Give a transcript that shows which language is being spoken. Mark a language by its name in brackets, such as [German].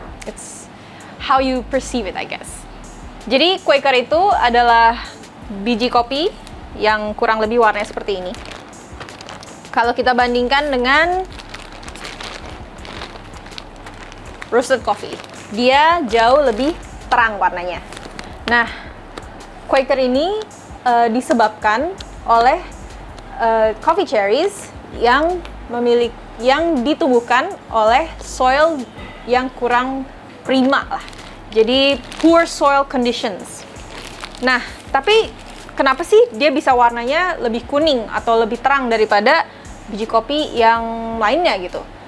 [English] It's how you perceive it, I guess. [Indonesian] Jadi Quaker itu adalah biji kopi yang kurang lebih warnanya seperti ini. Kalau kita bandingkan dengan [English] roasted coffee, [Indonesian] dia jauh lebih terang warnanya. Nah, Quaker ini disebabkan oleh [English] coffee cherries [Indonesian] yang ditumbuhkan oleh soil yang kurang prima lah. [English] Jadi poor soil conditions. [Indonesian] Nah, tapi kenapa sih dia bisa warnanya lebih kuning atau lebih terang daripada biji kopi yang lainnya gitu?